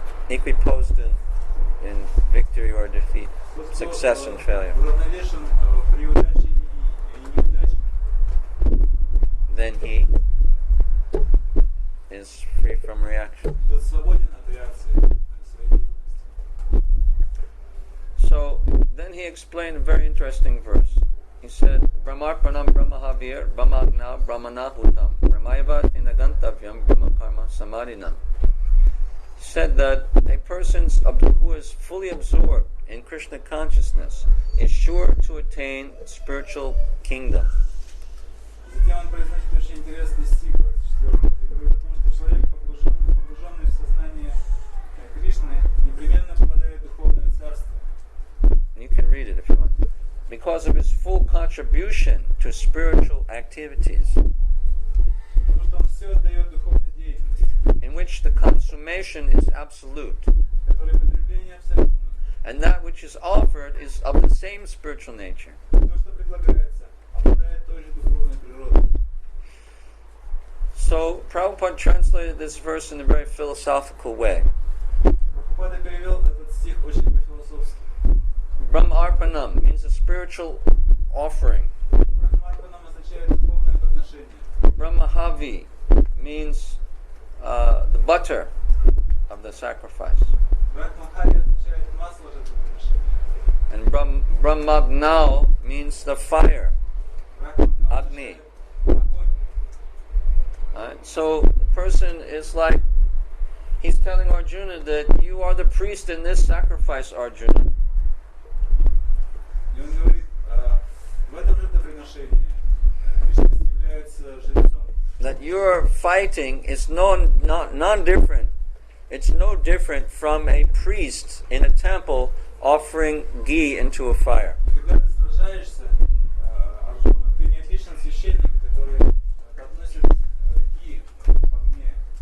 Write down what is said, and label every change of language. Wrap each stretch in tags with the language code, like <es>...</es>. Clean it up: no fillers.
<en>Equiposed in victory or defeat, success and failure.</en> <ru>уравновешен при удаче и неудаче,</ru> <en>Then he is free from reaction.</en> <ru>тот свободен от реакции своей деятельности.</ru> <en>So then he explained a very interesting verse. He said,</en> <sa>Brahmarpanam Brahmahavir Brahmagna Brahmanahutam Brahmaiva Tinagantavyam Brahmakarma Samadhinam.</sa> <en>He said that a person who is fully absorbed in Krishna consciousness is sure to attain spiritual kingdom.</en> <ru>Затем он произносит очень интересный стих 24, и говорит о том, что человек, погруженный в сознание Кришны, непременно попадает в духовное царство.</ru> <en>You can read it if you want. Because of his full contribution to spiritual activities,</en> <ru>Потому что он все отдает духовной деятельности,</ru> <en>in which the consummation is absolute,</en> <ru>которой потребление абсолютно.</ru> <en>and that which is offered is of the same spiritual nature.</en> <ru>То, что предлагается, обладает той же духовной природой.</ru> <en>So Prabhupada translated this verse in a very philosophical way.</en> <ru>Прабхупада перевел этот стих очень по-философски.</ru> <en>Brahmarpanam means a spiritual offering.</en> <ru>Брахмарпанам означает духовное подношение.</ru> <en>Brahmahavi means the butter of the sacrifice.</en> <ru>Брахмахари означает масло жертвоприношения.</ru> <en>And Brahmagnao means the fire.</en> <ru>Брахмагна</ru> <sa>Agni.</sa> <ru>означает огонь.</ru> <en>So the person is like, he's telling Arjuna that you are the priest in this sacrifice, Arjuna.</en> <ru>И он говорит, в этом жертвоприношении личность является жрецом.</ru> <en>That your fighting is non-different. It's no different from a priest in a temple offering ghee into a fire.</en> <ru>Когда ты сражаешься, Арджуна, ты не отличен от священника, который подносит ги в огне.</ru>